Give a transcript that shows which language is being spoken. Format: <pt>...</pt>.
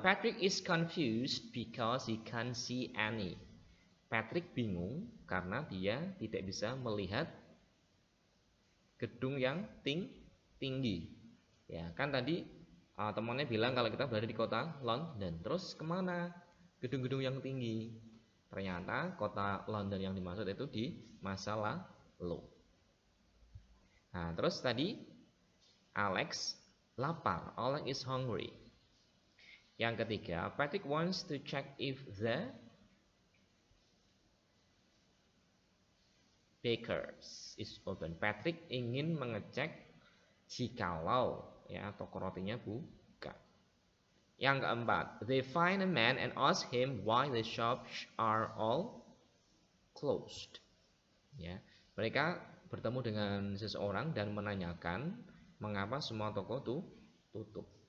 <en>Patrick is confused because he can't see Annie.</en> <id>Patrick bingung karena dia tidak bisa melihat gedung yang tinggi. Ya, kan tadi temannya bilang kalau kita berada di kota London. Terus kemana gedung-gedung yang tinggi? Ternyata kota London yang dimaksud itu di masa lalu. Nah, terus tadi Alex lapar.</id> <en>Alex is hungry.</en> <id>Yang ketiga,</id> <en>Patrick wants to check if the baker's is open.</en> <id>Patrick ingin mengecek jikalau ya toko rotinya buka. Yang keempat,</id> <en>they find a man and ask him why the shops are all closed.</en> <id>Ya, mereka bertemu dengan seseorang dan menanyakan mengapa semua toko tutup.</id>